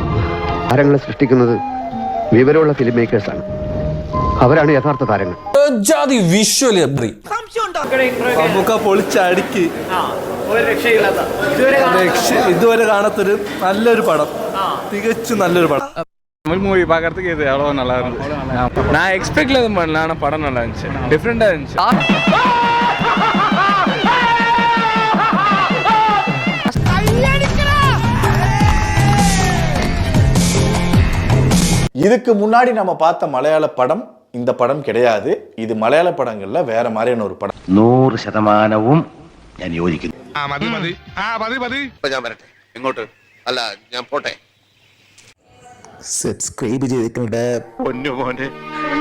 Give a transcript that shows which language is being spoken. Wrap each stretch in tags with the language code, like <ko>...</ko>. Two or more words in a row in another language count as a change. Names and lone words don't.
<ml>താരങ്ങളെ സൃഷ്ടിക്കുന്നത് വിവരമുള്ള</ml> <en>film makers-aanu.</en> <ml>അവരാണ് യഥാർത്ഥ താരങ്ങൾ. വിഷ്വലി നമുക്ക് പൊളിച്ചടിക്ക് ഇതുവരെ കാണാത്തൊരു നല്ലൊരു പടം, തികച്ചും നല്ലൊരു പടം.</ml> <ta>தமிழ் மூவி பார்க்கறதுக்கு இது எவ்வளோ நல்லா இருந்துச்சு. நான் எக்ஸ்பெக்ட்ல எதுவும் பண்ணல, ஆனால் படம் நல்லா இருந்துச்சு, டிஃப்ரெண்டாக இருந்துச்சு. இதுக்கு முன்னாடி நம்ம பார்த்த மலையாள படம் இந்த படம் கிடையாது. இது மலையாள படங்கள்ல வேற மாதிரியான ஒரு படம்.</ta> <ml>100% ഞാൻ യോജിക്കുന്നു. ഞാൻ വരട്ടെ. എങ്ങോട്ട്? അല്ല ഞാൻ പോട്ടെ. സബ്സ്ക്രൈബ് ചെയ്തിട്ടുണ്ട്. പൊന്നു മോനെ.</ml>